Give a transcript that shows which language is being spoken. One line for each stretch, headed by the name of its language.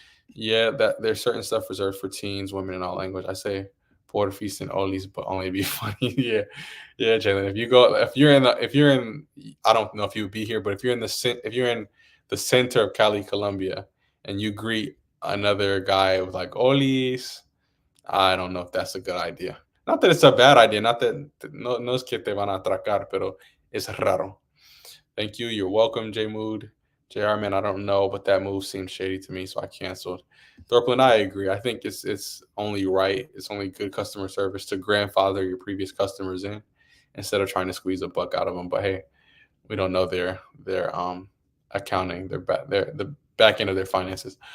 English: Yeah, that there's certain stuff reserved for teens, women, and all language. I say porfis and olis, but only be funny. Yeah, yeah, Jalen. If you're in, I don't know if you would be here, but if you're in the center of Cali, Colombia, and you greet another guy with like olis, I don't know if that's a good idea. Not that it's a bad idea. Not that
Spanish: no es que te van a atracar, pero es raro.
English: Thank you. You're welcome, J Mood. JR, man, I don't know, but that move seemed shady to me, so I canceled. Thorplin, I agree. I think it's only right. It's only good customer service to grandfather your previous customers in instead of trying to squeeze a buck out of them. But hey, we don't know their accounting, their the back end of their finances.